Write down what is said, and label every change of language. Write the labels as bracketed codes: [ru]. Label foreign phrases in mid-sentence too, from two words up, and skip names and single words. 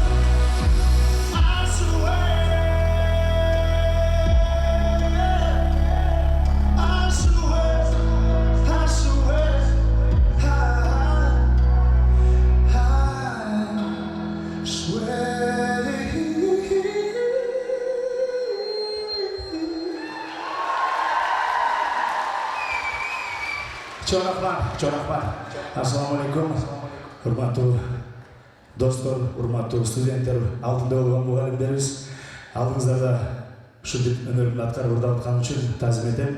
[en] I swear, I swear, I swear, I swear. Чорахман. [ky] Ассалаумалейкум. Урматтуу достор, урматтуу студенттер, алдында болгон мугалимдерибиз, алдыңыздарда ушинтип өнөрүмдү аткарып ырдап аткан үчүн таазим этем.